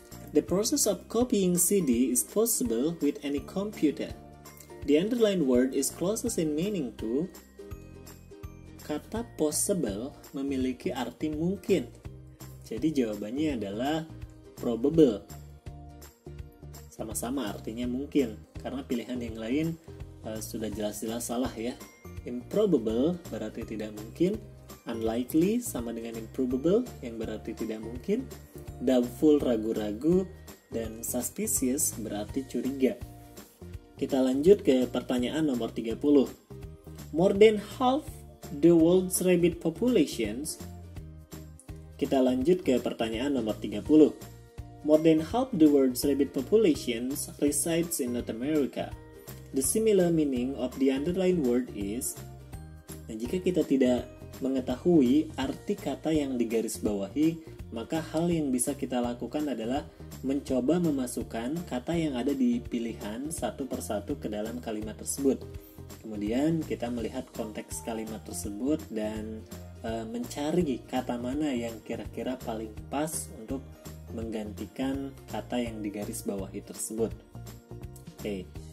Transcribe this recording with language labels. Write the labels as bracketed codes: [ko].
[en] The process of copying CD is possible with any computer. The underlined word is closest in meaning to. [id] Kata possible memiliki arti mungkin. Jadi jawabannya adalah probable. Sama-sama artinya mungkin, karena pilihan yang lain sudah jelas-jelas salah ya. Improbable berarti tidak mungkin, unlikely sama dengan improbable yang berarti tidak mungkin, doubtful ragu-ragu, dan suspicious berarti curiga. Kita lanjut ke pertanyaan nomor 30. [en] More than half the world's rabbit populations. [id] Kita lanjut ke pertanyaan nomor 30. [en] More than half the world's rabbit populations resides in North America. The similar meaning of the underlined word is. [id] Nah, jika kita tidak mengetahui arti kata yang digarisbawahi, maka hal yang bisa kita lakukan adalah mencoba memasukkan kata yang ada di pilihan satu persatu ke dalam kalimat tersebut. Kemudian kita melihat konteks kalimat tersebut dan mencari kata mana yang kira-kira paling pas untuk menggantikan kata yang digarisbawahi tersebut. Oke.